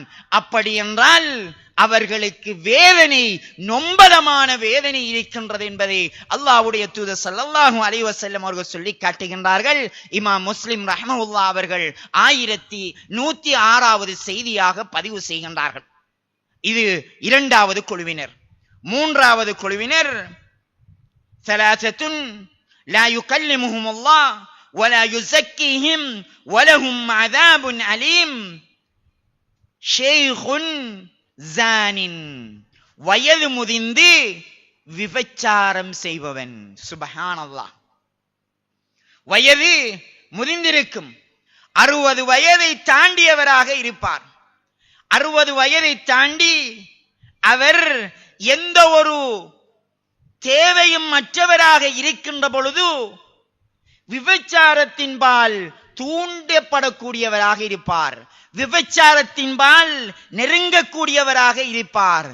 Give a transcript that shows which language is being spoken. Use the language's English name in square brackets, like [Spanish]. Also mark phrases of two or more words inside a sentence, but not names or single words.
[Tamil] அப்படி என்றால் அவர்களுக்கு வேதனை, நொம்பலமான வேதனை இருக்கின்றது என்பதை அல்லாஹ்வுடைய தூதர் [Arabic] صلى الله عليه وسلم [Tamil] அவர்கள் சொல்லி காட்டுகின்றார்கள். இமாம் முஸ்லிம் ரஹ்மஹுல்லாஹ் அவர்கள் 1106வது செய்தியாக பதிவு செய்கின்றார்கள். இது இரண்டாவது குழுவினர். மூன்றாவது குழுவினர் [Arabic] ثلاثة لا يكلمهم الله ولا يزكيهم ولهم عذاب أليم شيخ زان, [Tamil] வயது முதிர்ந்து விபச்சாரம் செய்பவன். [Arabic] سبحان الله. [Tamil] வயது முதிர்ந்திருக்கும், 60 வயதை தாண்டியவராக இருப்பார். 60 வயதை தாண்டி அவர் எந்த ஒரு தேவையும் மற்றவராக இருக்கின்ற பொழுது விபச்சாரத்தின்பால் தூண்டப்படக்கூடியவராக இருப்பார், விபச்சாரத்தின்பால் நெருங்கக்கூடியவராக இருப்பார்.